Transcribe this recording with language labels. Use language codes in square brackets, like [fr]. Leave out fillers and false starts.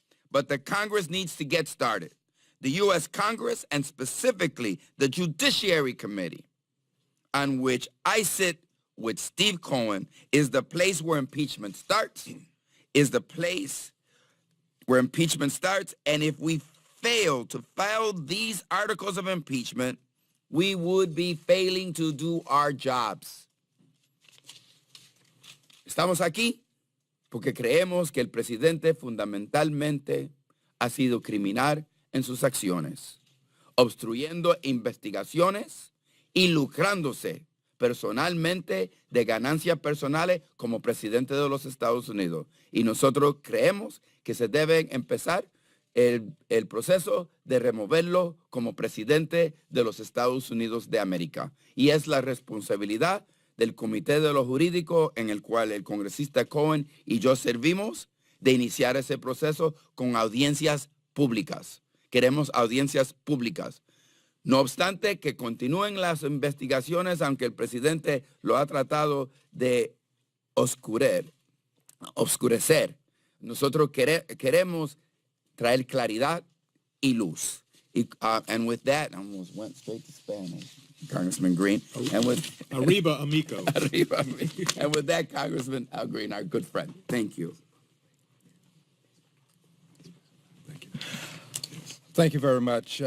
[en] But the Congress needs to get started. The U.S. Congress, and specifically the Judiciary Committee, on which I sit with Steve Cohen, is the place where impeachment starts, and if we fail to file these articles of impeachment, we would be failing to do our jobs. [es] Estamos aquí porque creemos que el presidente fundamentalmente ha sido criminal en sus acciones, obstruyendo investigaciones y lucrándose personalmente de ganancias personales como presidente de los Estados Unidos. Y nosotros creemos que se debe empezar el proceso de removerlo como presidente de los Estados Unidos de América. Y es la responsabilidad del Comité de lo Jurídico, en el cual el congresista Cohen y yo servimos, de iniciar ese proceso con audiencias públicas. Queremos audiencias públicas. No obstante, que continúen las investigaciones, aunque el presidente lo ha tratado de oscurecer. Nosotros queremos traer claridad y luz. [en] And with that, I almost went straight to Spanish, Congressman Green. And with [es] Arriba, amigo. Arriba, amigo. [en] And with that, Congressman Al Green, our good friend. Thank you. Thank you very much.